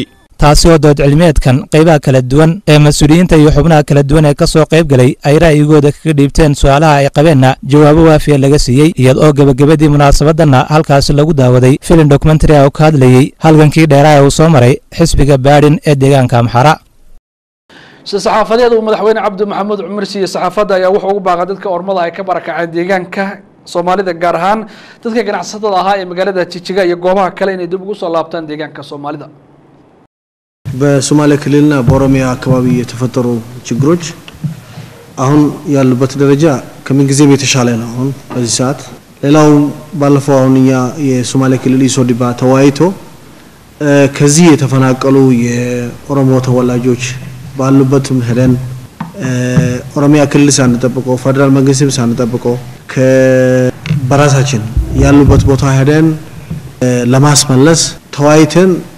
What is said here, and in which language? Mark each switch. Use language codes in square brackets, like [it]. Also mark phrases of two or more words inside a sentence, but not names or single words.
[so] taasi oo dood cilmiyeedkan qaybaha kala duwan ee mas'uuliyiinta iyo xubnaha kala duwan ee ka soo qayb galay ay ra'yigooda kaga dhiibteen su'aalaha ay qabeenna jawaabo waafiya laga siiyey iyadoo oo gabagabadii munaasabadanna halkaasi lagu daawaday [en] film documentary [so] oo ka hadlayay halgankii dheeraha uu soo maray xisbiga Baadhin ee deegaanka Amxara saxaafadeed uu madaxweyne Cabdi Maxamuud Cumar siiyay saxaafadda ayaa wuxuu ugu baaqay dadka ormada ay ka barakaceen deegaanka Soomaalida gaar ahaan dadka ganacsatada ahaa ee magaalada Jigjiga iyo goobaha kale inay dib ugu soo laabtaan deegaanka Soomaalida [am] በሶማሌ ክልልና በኦሮሚያ አካባቢ የተፈጠሩ ችግሮች አሁን ያሉበት ደረጃ ከምን ጊዜም የተሻለ ነው አሁን በዚህ ሰዓት ሌላው ባለፈው አሁንኛ የሶማሌ ክልል ኢሶዲባ ተዋይቶ ከዚህ የተፈናቀሉ የኦሮሞ ተወላጆች ባሉበትም ሄደን ኦሮሚያ ክልል ሳንጠብቀው ፌደራል መንግስትም ሳንጠብቀው ከበራሳችን ያሉበት ቦታ ሄደን ለማስመለስ ተዋይተን